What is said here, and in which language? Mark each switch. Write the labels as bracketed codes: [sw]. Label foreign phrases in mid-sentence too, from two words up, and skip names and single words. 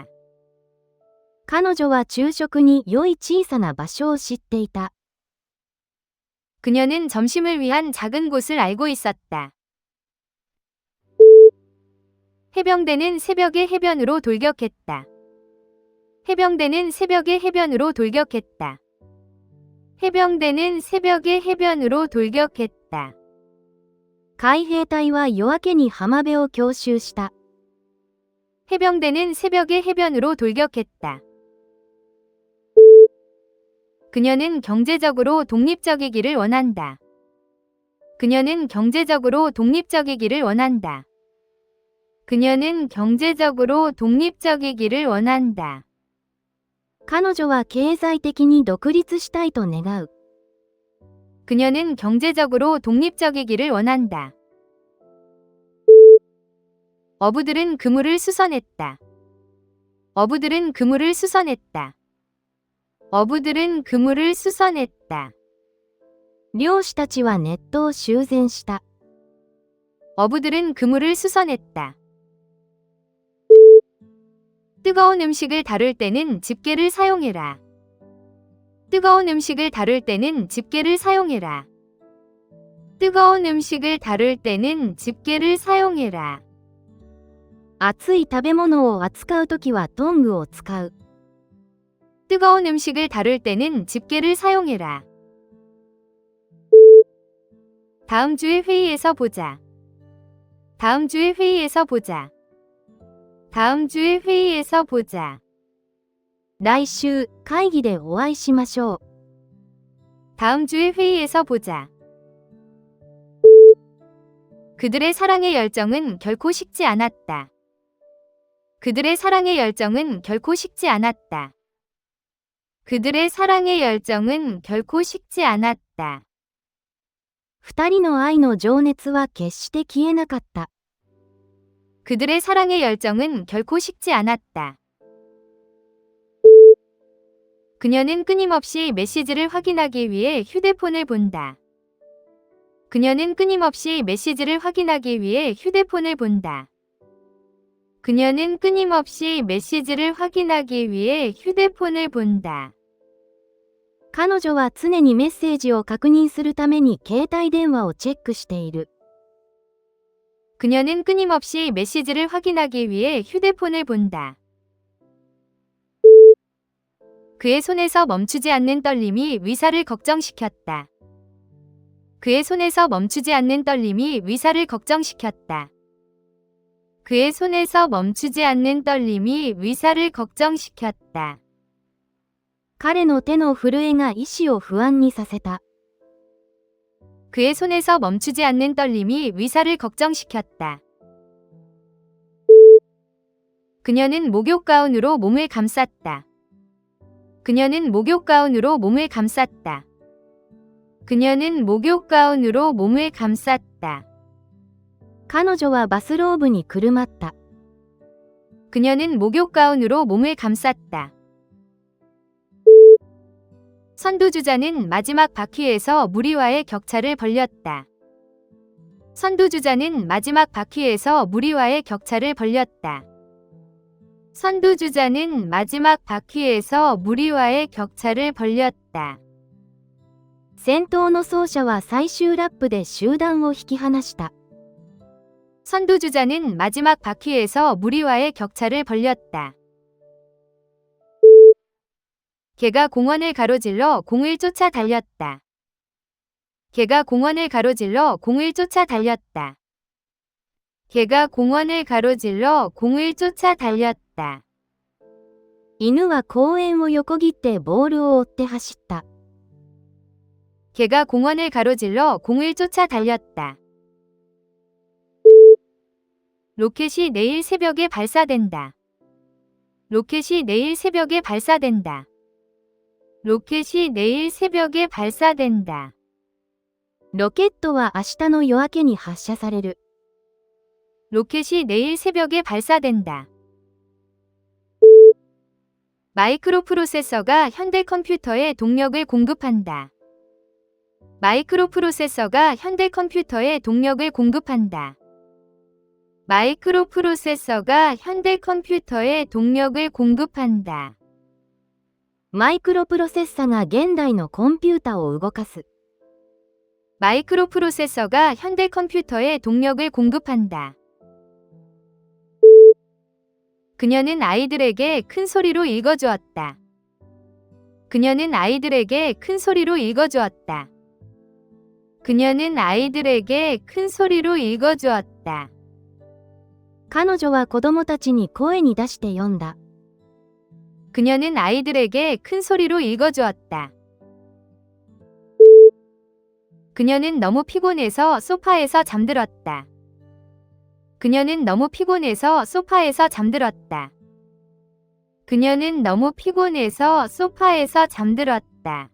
[ja] 彼女は昼食に良い小さな場所を知っていた。 [ko] 그녀는 점심을 위한 작은 곳을 알고 있었다. 해병대는 새벽에 해변으로 돌격했다. 해병대는 새벽에 해변으로 돌격했다. 해병대는 새벽에 해변으로 돌격했다. [ja] 海兵隊は夜明けに浜辺を強襲した。 [ko] 해병대는 새벽에 해변으로 돌격했다. 그녀는 경제적으로 독립적이기를 원한다. 그녀는 경제적으로 독립적이기를 원한다. 그녀는 경제적으로 독립적이기를 원한다. [ja] 彼女は経済的に独立したいと願う。 [ko] 그녀는 경제적으로 독립적이기를 원한다. 어부들은 그물을 수선했다. 어부들은 그물을 수선했다. 어부들은 그물을 수선했다. [ja] 漁師たちはネットを修繕した。 [ko] 어부들은 그물을 수선했다. 뜨거운 음식을 다룰 때는 집게를 사용해라. 뜨거운 음식을 다룰 때는 집게를 사용해라. 뜨거운 음식을 다룰 때는 집게를 사용해라. [ja] 熱い食べ物を扱うときはトングを使う。 [ko] 뜨거운 음식을 다룰 때는 집게를 사용해라. 다음 주에 회의에서 보자. 다음 주에 회의에서 보자. 다음 주에 회의에서 보자. [ja] 来週、会議でお会いしましょう。 [ko] 다음 주에 회의에서 보자. 그들의 사랑의 열정은 결코 식지 않았다. 그들의 사랑의 열정은 결코 식지 않았다. 그들의 사랑의 열정은 결코 식지 않았다. [ja] 二人の愛の情熱は決して消えなかった。 [ko] 그들의 사랑의 열정은 결코 식지 않았다. 그녀는 끊임없이 메시지를 확인하기 위해 휴대폰을 본다. 그녀는 끊임없이 메시지를 확인하기 위해 휴대폰을 본다. 그녀는 끊임없이 메시지를 확인하기 위해 휴대폰을 본다. [ja] 彼女は常にメッセージを確認するために携帯電話をチェックしている。 [ko] 그녀는 끊임없이 메시지를 확인하기 위해 휴대폰을 본다. 그의 손에서 멈추지 않는 떨림이 위사를 걱정시켰다. 그의 손에서 멈추지 않는 떨림이 위사를 걱정시켰다. 그의 손에서 멈추지 않는 떨림이 위사를 걱정시켰다. [ja] 彼の手の震えが医師を不安にさせた。 [ko] 그의 손에서 멈추지 않는 떨림이 의사를 걱정시켰다. 그녀는 목욕 가운으로 몸을 감쌌다. 그녀는 목욕 가운으로 몸을 감쌌다. 그녀는 목욕 가운으로 몸을 감쌌다. [ja] 彼女はバスローブにくるまった。 [ko] 그녀는 목욕 가운으로 몸을 감쌌다. 선두주자는 마지막 바퀴에서 무리와의 격차를 벌렸다. 선두주자는 마지막 바퀴에서 무리와의 격차를 벌렸다. 선두주자는 마지막 바퀴에서 무리와의 격차를 벌렸다. [ja] 先頭の走者は最終ラップで集団を引き離した。 [ko] 선두주자는 마지막 바퀴에서 무리와의 격차를 벌렸다. 개가 공원을 가로질러 공을 쫓아 달렸다. 개가 공원을 가로질러 공을 쫓아 달렸다. 개가 공원을 가로질러 공을 쫓아 달렸다. [ja] 犬は公園を横切ってボールを追って走った。 [ko] 개가 공원을 가로질러 공을 쫓아 달렸다. 로켓이 내일 새벽에 발사된다. 로켓이 내일 새벽에 발사된다. 로켓이 내일 새벽에 발사된다. [ja] ロケットは明日の夜明けに発射される。 [ko] 로켓이 내일 새벽에 발사된다. 마이크로 프로세서가 현대 컴퓨터에 동력을 공급한다. 마이크로 프로세서가 현대 컴퓨터에 동력을 공급한다. 마이크로 프로세서가 현대 컴퓨터에 동력을 공급한다. [ja] マイクロプロセッサが現代のコンピュータを動かす。 [ko] 마이크로 프로세서가 현대 컴퓨터에 동력을 공급한다. 그녀는 아이들에게 큰 소리로 읽어주었다. 그녀는 아이들에게 큰 소리로 읽어주었다. 그녀는 아이들에게 큰 소리로 읽어주었다. [ja] 彼女は子供たちに声に出して読んだ。 [ko] 그녀는 아이들에게 큰 소리로 읽어주었다. 그녀는 너무 피곤해서 소파에서 잠들었다. 그녀는 너무 피곤해서 소파에서 잠들었다. 그녀는 너무 피곤해서 소파에서 잠들었다.